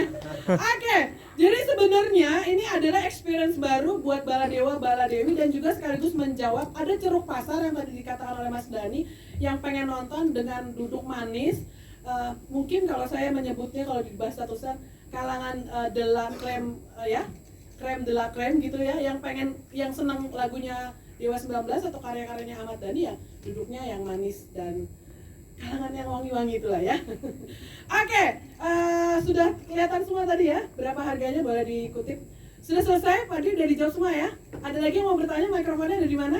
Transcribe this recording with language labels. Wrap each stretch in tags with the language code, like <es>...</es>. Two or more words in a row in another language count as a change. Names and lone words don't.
<id>Oke, jadi sebenarnya ini adalah experience baru buat Baladewa, Baladewi dan juga sekaligus menjawab ada ceruk pasar yang tadi dikatakan oleh Mas Dani yang pengen nonton dengan duduk manis. Mungkin kalau saya menyebutnya kalau di bahasa tulisan kalangan</id> <fr>de la crème</fr> <id>ya,</id> <fr>crème de la crème</fr> <id>gitu ya, yang senang lagunya Dewa 19 atau karya-karyanya Ahmad Dhani ya duduknya yang manis dan kalangan yang wangi-wangi itulah ya. Oke, sudah kelihatan semua tadi ya, berapa harganya boleh dikutip. Sudah selesai, Pak Dri udah dijawab semua ya. Ada lagi yang mau bertanya, mikrofonnya ada di mana?</id>